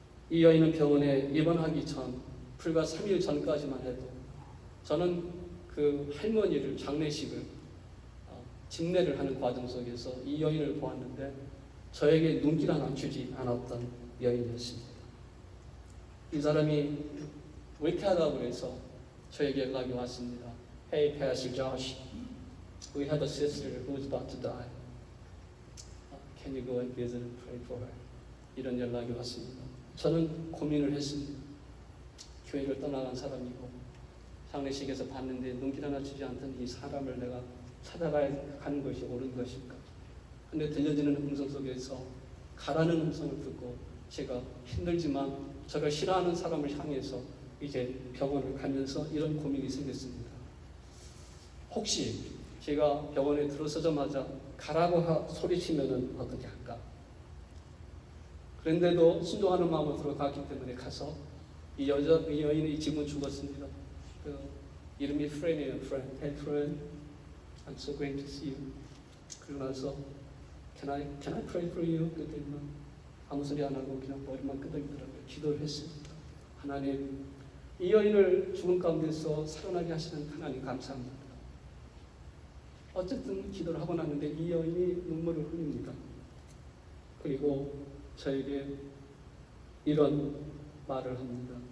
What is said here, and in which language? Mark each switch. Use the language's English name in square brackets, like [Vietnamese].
[Korean] 이 여인은 병원에 입원하기 전 불과 3일 전까지만 해도 저는 그 할머니를 장례식을 집례를 하는 과정 속에서 이 여인을 보았는데 저에게 눈길 하나 주지 않았던 여인이었습니다. 이 사람이 외퇴하다고 해서 저에게 연락이 왔습니다. [English] Hey, Pastor Josh, we have a sister who's about to die. Can you go and visit and pray for her? [Korean] 이런 연락이 왔습니다. 저는 고민을 했습니다. 교회를 떠나간 사람이고 장례식에서 봤는데 눈길 하나 주지 않던 이 사람을 내가 찾아가는 것이 옳은 것일까? 근데 들려지는 음성 속에서 가라는 음성을 듣고 제가 힘들지만 저를 싫어하는 사람을 향해서 이제 병원을 가면서 이런 고민이 생겼습니다. 혹시 제가 병원에 들어서자마자 가라고 소리치면 어떻게 할까? 그런데도 순종하는 마음으로 들어갔기 때문에 가서 이 여인이 지금 죽었습니다. 이름이 프렌이에요. [English] Hey friend, I'm so great to see you. [Korean] 그러고 나서 [English] Can I pray for you? [Korean] 그랬더니 아무 소리 안 하고 그냥 머리만 끄덕이더라고요. 기도를 했습니다. 하나님, 이 여인을 죽음 가운데서 살아나게 하시는 하나님 감사합니다. 어쨌든 기도를 하고 났는데 이 여인이 눈물을 흘립니다. 그리고 저에게 이런 말을 합니다.